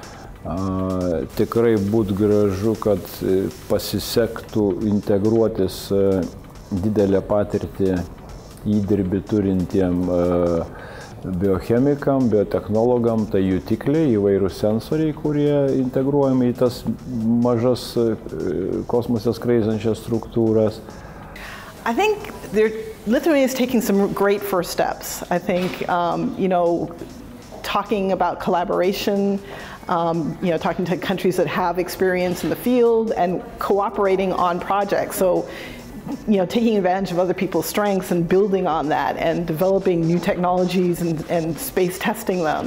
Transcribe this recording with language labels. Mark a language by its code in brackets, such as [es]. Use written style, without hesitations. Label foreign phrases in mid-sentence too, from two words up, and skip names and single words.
[lt] Tikrai būtų gražu, kad pasisektų integruotis didelę patirtį įdirbį turintiem biochemikam, biotechnologam, tai jutikliai, įvairūs sensoriai, kurie integruojami į tas mažas kosmose skraidančias struktūras. [en] I think Lithuania is taking some great first steps. I think, talking about collaboration, talking to countries that have experience in the field and cooperating on projects. So, taking advantage of other people's strengths and building on that and developing new technologies and space testing them.